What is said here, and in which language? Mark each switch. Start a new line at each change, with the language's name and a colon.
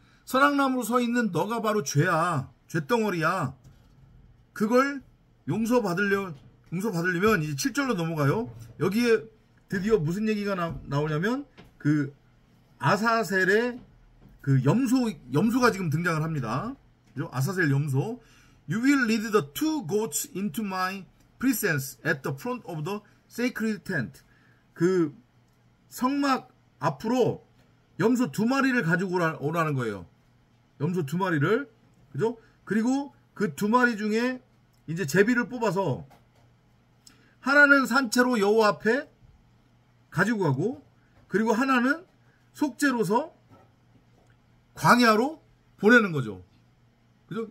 Korean: 선악나무로 서 있는 너가 바로 죄야. 죄덩어리야. 그걸 용서받으려면 이제 7절로 넘어가요. 여기에 드디어 무슨 얘기가 나오냐면 그 아사셀의 그 염소가 지금 등장을 합니다. 아사셀 염소.
English: You will lead the two goats into my presence at the front of the sacred tent.
Korean: 그 성막 앞으로 염소 2마리를 가지고 오라는 거예요. 염소 2마리를. 그죠? 그리고 그 2마리 중에 이제 제비를 뽑아서 하나는 산채로 여호와 앞에 가지고 가고, 그리고 하나는 속죄로서 광야로 보내는 거죠. 그죠?